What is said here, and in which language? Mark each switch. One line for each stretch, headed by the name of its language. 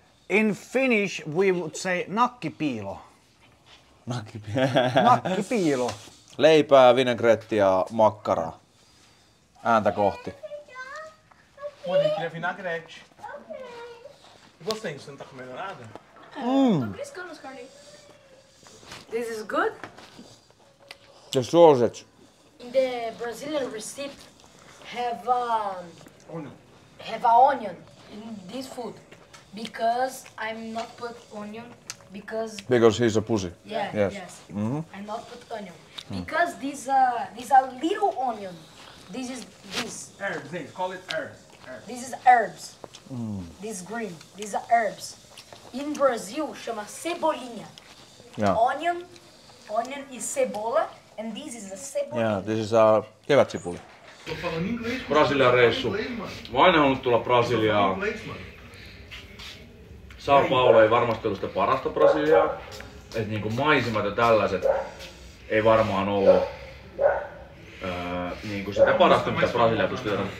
English: In Finnish we would say nakkipiilo.
Finnish: Nakkipiilo. leipää, vinaigrette ja makkaraa. Ääntä kohti.
Portuguese: Monique queria vinagrete. E você, você não tá comendo nada? Beliscando os carninhos.
English: This is good. The sausage. In the Brazilian recipe, have Onion. have a onion in this food because I'm not put onion because Because he's a pussy. yeah Yes. I'm not put onion because this a little onion. This is this. Herbs, gente. Call it herbs. Herbs. This is herbs. This green. These are herbs. In Brazil,
Portuguese: chama cebolinha.
English: Yeah. Onion is cebola, and this is a cebolinha. Yeah, this is a kevätsipuli.
Portuguese: Tô falando inglês.
Finnish: Brasilian reissu. Mä oon aina halunnut tulla Brasiliaan.
Portuguese: Inglês, mano.
Finnish: Sao Paulo ei varmasti ollut sitä parasta Brasiliaa. Et niinku maisemat ja tällaiset ei varmaan ollut niinku sitä parasta mitä Brasilia pystyy tekemään.